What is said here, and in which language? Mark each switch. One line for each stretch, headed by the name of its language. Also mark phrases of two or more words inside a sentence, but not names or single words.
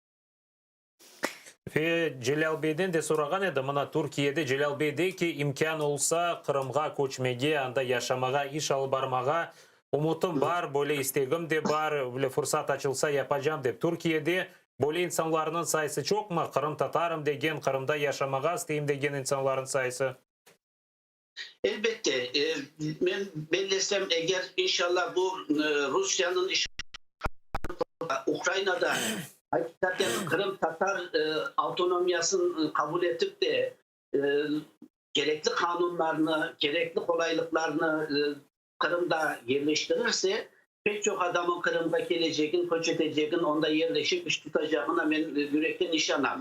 Crimean Tatar: Ve Celal Bey'den de soragan edim. Mana Türkiye'de Celal Bey de ki imkan olsa Kırım'a koçmege, anda yaşamağa, iş alıp barmağa umutum var, böyle istegim de var, böyle fırsat açılsa yapacağım de. Türkiye'de böyle insanların sayısı çok mu? Kırım Tatarım degen, Kırım'da yaşamağa isteyim degen insanların sayısı? Elbette. Ben belirlesem eğer inşallah bu Rusya'nın Ukrayna'da hakikaten Kırım Tatar otonomyasını kabul edip de gerekli kanunlarını, gerekli kolaylıklarını Kırım'da yerleştirirse pek çok adamın Kırım'da geleceğin, koç edeceğin, onda yerleşip iş tutacağına ben yürekten inanam.